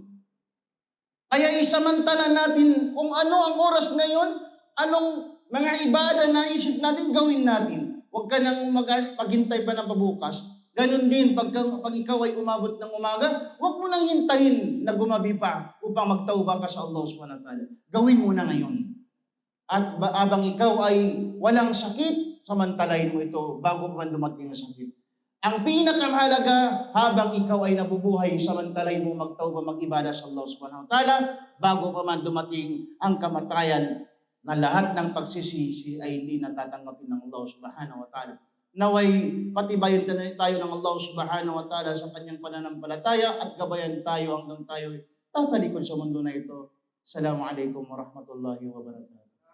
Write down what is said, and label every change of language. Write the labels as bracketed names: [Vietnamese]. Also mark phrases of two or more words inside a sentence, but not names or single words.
[Filipino] Kaya isamantala natin kung ano ang oras ngayon, anong mga ibada na isip natin, gawin natin. Huwag ka nang maghintay pa ng pabukas. Ganon din, pag ikaw ay umabot ng umaga, huwag mo nang hintayin na gumabi pa upang magtauba ka sa Allah [Arabic] سبحانه وتعالى. [Filipino] Gawin mo na ngayon. At abang ikaw ay walang sakit, samantalahin mo ito bago pa man dumating ang sakit. Ang pinakamahalaga, habang ikaw ay nabubuhay, samantalahin mo magtauba, mag-ibada sa Allah [Arabic] سبحانه وتعالى, [Filipino] bago pa man dumating ang kamatayan, na lahat ng pagsisisi ay hindi natatanggapin ng Allah [Arabic] سبحانه وتعالى. [Filipino] Naway patibayan tayo ng Allah [Arabic] سبحانه وتعالى [Filipino] sa kanyang pananampalataya at gabayan tayo hanggang tayo tatalikod sa mundo na ito. [Arabic] السلام عليكم ورحمة الله وبركاته.